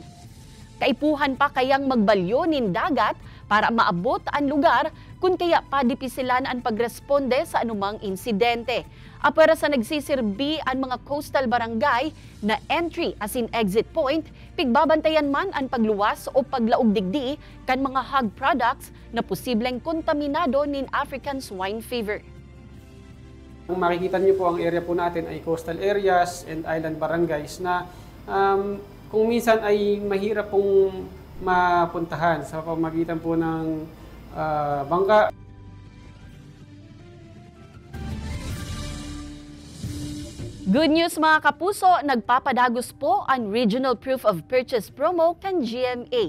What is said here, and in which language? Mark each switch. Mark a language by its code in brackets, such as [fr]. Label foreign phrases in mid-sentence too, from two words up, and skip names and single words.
[bik] Kaipuhan pa kayang magbalyo nin dagat para maabot ang lugar kung kaya padipisilan ang pagresponde sa anumang insidente. Apwera sa nagsisirbi ang mga coastal barangay na entry asin exit point, pigbabantayan man ang pagluwas o paglaog digdi kan mga [en] hog products [bik] na posibleng kontaminado nin [en] African swine fever. [tl] Ang makikita niyo po ang area po natin ay [en] coastal areas and island barangays [tl] na kung minsan ay mahirap pong mapuntahan sa pamamagitan po ng bangka. [en] Good news [bik] mga kapuso, nagpapadagos po ang Regional Proof of Purchase promo kan GMA.